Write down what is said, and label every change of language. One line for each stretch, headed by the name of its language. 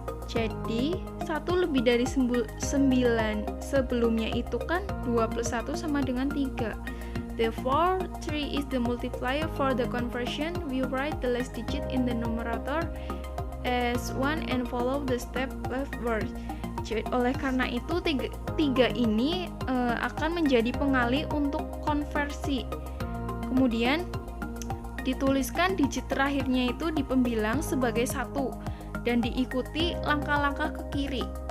Indonesian: Jadi 1 lebih dari 9 sebelumnya itu kan 2 plus 1 sama dengan 3.
English: Therefore, 3 is the multiplier for the conversion. We write the last digit in the numerator as 1 and follow the step leftward.
Indonesian: Oleh karena itu, 3 ini akan menjadi pengali untuk konversi. Kemudian dituliskan digit terakhirnya itu di pembilang sebagai 1 dan diikuti langkah-langkah ke kiri.